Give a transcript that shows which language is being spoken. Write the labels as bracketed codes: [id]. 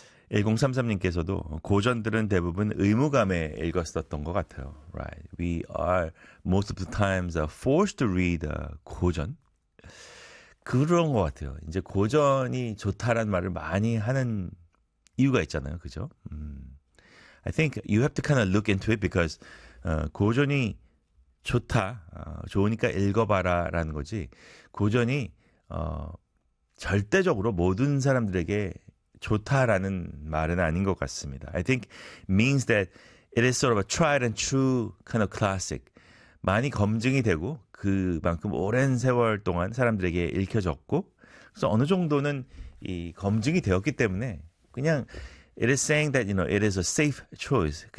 [ko] 1033님께서도 고전들은 대부분 의무감에 읽었었던 것 같아요. [en] Right. We are most of the times forced to read 고전. [ko] 그런 것 같아요. 이제 고전이 좋다라는 말을 많이 하는 이유가 있잖아요. 그죠? [en] I think you have to kind of look into it because [ko] 고전이 좋다. 좋으니까 읽어봐라 라는 거지. 고전이 절대적으로 모든 사람들에게 좋다라는 말은 아닌 것 같습니다. [en] I think means that it is sort of a tried and true kind of classic. [ko] 많이 검증이 되고 그만큼 오랜 세월 동안 사람들에게 읽혀졌고 그래서 어느 정도는 이 검증이 되었기 때문에 그냥 [en] it is saying that you know it is a safe choice.